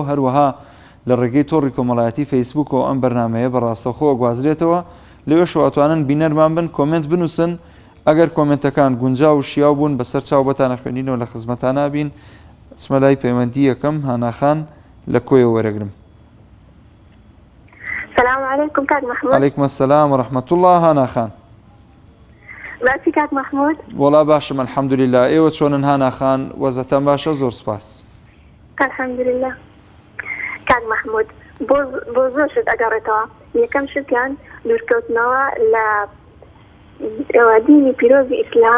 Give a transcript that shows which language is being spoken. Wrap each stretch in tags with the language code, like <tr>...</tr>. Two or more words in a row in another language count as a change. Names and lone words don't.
<ckb>هەروەها لە ڕێگەی تۆڕی کۆمەڵایەتی فەیسبووک و ئەم بەرنامەیە بە ڕاستەوخۆ گوازرێتەوە. لەوێ شواتوانن بینەرمان بن، کۆمنت بنووسن، ئەگەر کۆمنتەکان گونجاو و شیاو بوون بەسەر چاو بەتانە خوێنینەوە لە خزمەتانە بین چمە لای پەیوەندی یەکەم هاناخان لە کۆیەوە وەرەگرم.</ckb> <ar>السلام عليكم كاك محمود. عليكم السلام ورحمة الله.</ar> <ckb>هاناخان باشی کاک محمود؟ وڵا باشم الحەمدولله. ئێوە چۆنن هاناخان؟ وەزەتان باشە؟ زۆر سپاس. الحەمدولله. کاک محمود بۆ زۆر شت ئەگەڕێتەوە. یەکەم شتیان دوورکەوتنەوە لە دینی پیرۆزی ئیسلام.</ckb>